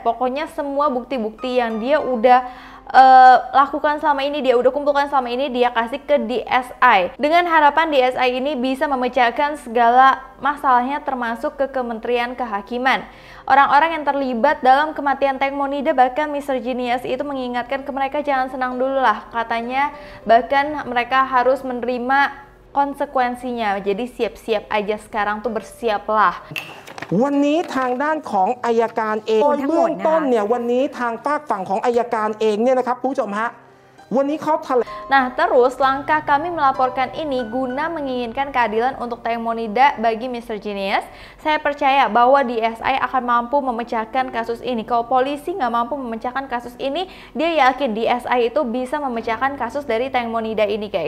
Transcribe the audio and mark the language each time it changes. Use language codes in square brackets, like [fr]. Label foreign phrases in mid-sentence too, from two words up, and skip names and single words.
[id] Pokoknya semua bukti-bukti yang dia udah lakukan selama ini, dia udah kumpulkan selama ini, dia kasih ke DSI dengan harapan DSI ini bisa memecahkan segala masalahnya, termasuk ke Kementerian Kehakiman. Orang-orang yang terlibat dalam kematian Teng Monida, bahkan Mr. Genius itu mengingatkan ke mereka jangan senang dulu lah, katanya bahkan mereka harus menerima konsekuensinya, jadi siap-siap aja sekarang tuh, bersiaplah. [th] วันนี้ทางด้านของอัยการเองเบื้องต้นเนี่ยวันนี้ทางฝากฝั่งของอัยการเองเนี่ยนะครับผู้ชมฮะวันนี้เขาแถลง [id] Nah terus langkah kami melaporkan ini guna menginginkan keadilan untuk Teng Monida bagi Mr. Genius. Saya percaya bahwa DSI akan mampu memecahkan kasus ini. Kalau polisi nggak mampu memecahkan kasus ini, dia yakin DSI itu bisa memecahkan kasus dari Teng Monida ini guys.